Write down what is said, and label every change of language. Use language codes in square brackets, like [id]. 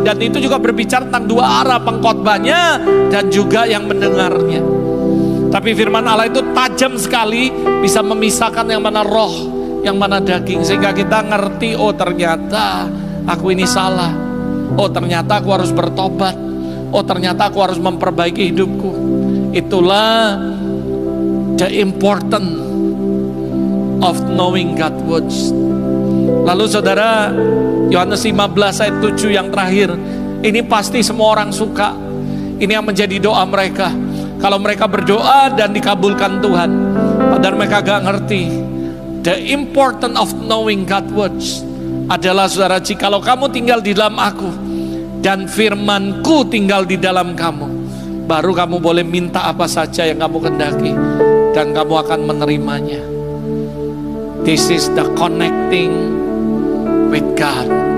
[id] Dan itu juga berbicara tentang dua arah, pengkhotbahnya dan juga yang mendengarnya. Tapi firman Allah itu tajam sekali, bisa memisahkan yang mana roh, yang mana daging. Sehingga kita ngerti, oh ternyata aku ini salah. Oh ternyata aku harus bertobat. Oh ternyata aku harus memperbaiki hidupku. Itulah [en] the important of knowing God's words. [id] Lalu saudara, Yohanes 15 ayat 7 yang terakhir, ini pasti semua orang suka. Ini yang menjadi doa mereka. Kalau mereka berdoa dan dikabulkan Tuhan, padahal mereka gak ngerti. [en] The important of knowing God's words [id] adalah, saudara, jikalau kamu tinggal di dalam aku dan firmanku tinggal di dalam kamu, baru kamu boleh minta apa saja yang kamu kehendaki dan kamu akan menerimanya. [en] This is the connecting with God.